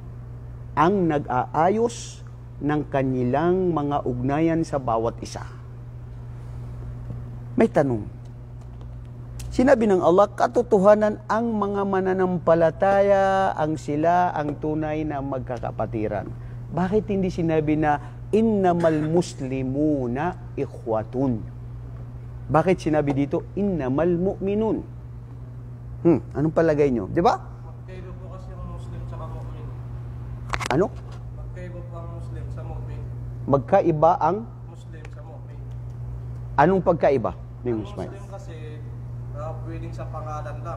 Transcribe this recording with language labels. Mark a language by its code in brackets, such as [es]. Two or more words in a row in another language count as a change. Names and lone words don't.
[tl] Ang nag-aayos ng kanilang mga ugnayan sa bawat isa. May tanong. Sinabi ng Allah, katotohanan ang mga mananampalataya, sila ang tunay na magkakapatiran. Bakit hindi sinabi na [ar] إنما المسلمون إخوة? [tl] Bakit sinabi dito [ar] إنما المؤمنون? [tl] Anong palagay nyo? Di ba? Magkaiba po kasi ang Muslim sa mu'min. Ano? Magkaiba po ang Muslim sa mu'min. Magkaiba ang? Muslim sa mu'min. Anong pagkaiba? Ang Muslim kasi pwedeng sa pangalan lang.